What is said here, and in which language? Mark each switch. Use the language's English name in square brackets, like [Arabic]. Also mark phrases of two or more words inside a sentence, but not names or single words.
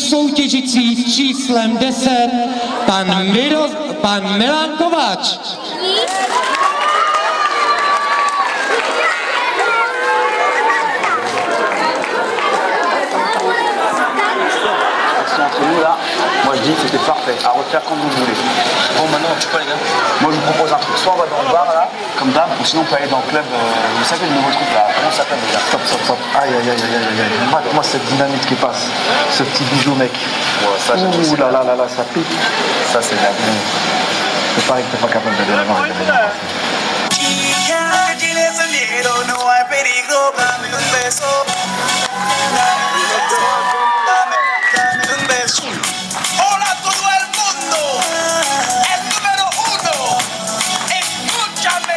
[Czech] soutěžící s číslem 10, pan Milan Kováč. [French] Entre nous là, moi je dis que c'était parfait, à refaire comme vous voulez. Bon maintenant, je sais pas les gars, moi je vous propose un truc, soit on va dans le bar là, comme d'hab, ou sinon on peut aller dans le club, vous savez le nouveau truc là, comment ça s'appelle déjà? Stop, stop, stop, aïe aïe aïe aïe aïe aïe, mate-moi cette dynamite qui passe, ce petit bijou mec. Ouais, ça j'aime. Ouh là là là là, ça pique. Ça c'est la bien. C'est pareil que t'es pas capable d'aller avant. [Spanish] Hola a todo el mundo, el número 1, escúchame.